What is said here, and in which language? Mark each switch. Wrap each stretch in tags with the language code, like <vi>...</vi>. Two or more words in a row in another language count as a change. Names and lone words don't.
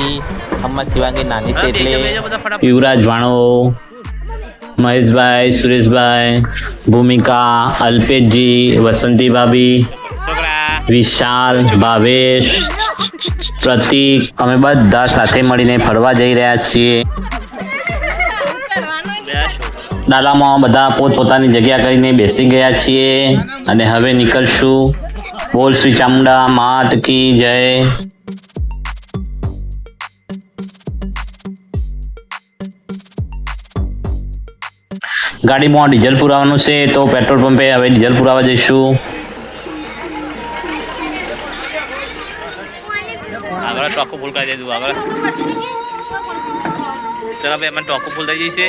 <gu>અમ્મા શિવાંગી નાની સે એટલે યુવરાજ ભાણો, મહેશ ભાઈ, સુરેશ ભાઈ, ભૂમિકા, અલ્પેશ જી, વસંતી ભાભી, વિશાલ, ભાવેશ, પ્રતીક અમે બધા સાથે મળીને ફરવા જઈ રહ્યા છીએ। ડાલામાં બધા પોતપોતાની જગ્યા કરીને બેસી ગયા છીએ અને હવે નીકળશું।</gu> <hi>बोल श्री चामुंडा मात की जय।</hi> <gu>ગાડીમાં ડીઝલ પુરાવાનું છે તો પેટ્રોલ પંપે હવે ડીઝલ પુરાવા જઈશું। આગળ ટોકો ફૂલ કરી દેજો આગળ। ચલો ભાઈ મને ટોકો ફૂલ થઈ જશે।</gu>